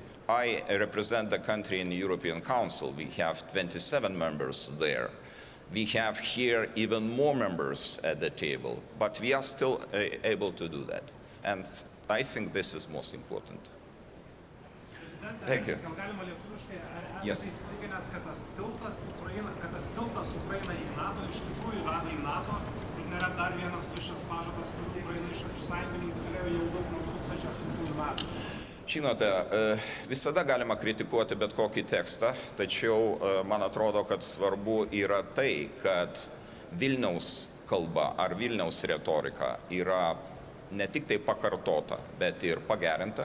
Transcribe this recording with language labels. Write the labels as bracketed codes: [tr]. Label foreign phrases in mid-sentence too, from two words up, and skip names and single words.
[en] I represent the country in the European Council. We have 27 members there. We have here even more members at the table, but we are still able to do that. And I think this is most important. Thank you. Yes. [lt] Kad tas tiltas Ukraina į NATO iš tikrųjų veda į NATO ir nėra dar vienas tuščias pažadas, kurį Ukraina iš sąjungininkų turėjo jau daug nuo 2008 metų. Žinote, visada galima kritikuoti bet kokį tekstą, tačiau man atrodo, kad svarbu yra tai, kad Vilniaus kalba ar Vilniaus retorika yra ne tik tai pakartota, bet ir pagerinta.